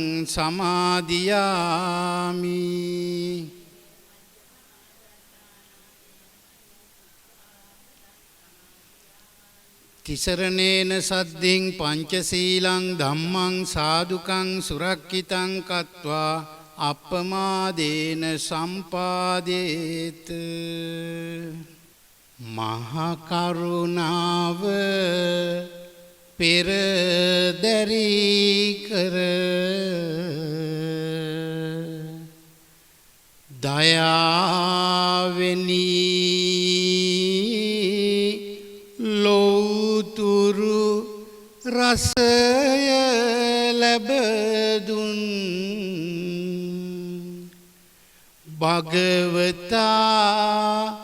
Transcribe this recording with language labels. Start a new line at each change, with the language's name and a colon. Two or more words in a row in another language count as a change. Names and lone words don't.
Pali: සමාදියාමි තිසරණේන සද්ධින් පංචශීලං ධම්මං සාදුකං සුරක්ඛිතං කତ୍වා අප්පමාදේන සම්පාදේත
Sinhala: මහා කරුණාව පෙරදරි කර දයාවෙනි ලෝතුරු රසය ලැබදුන් භගවතා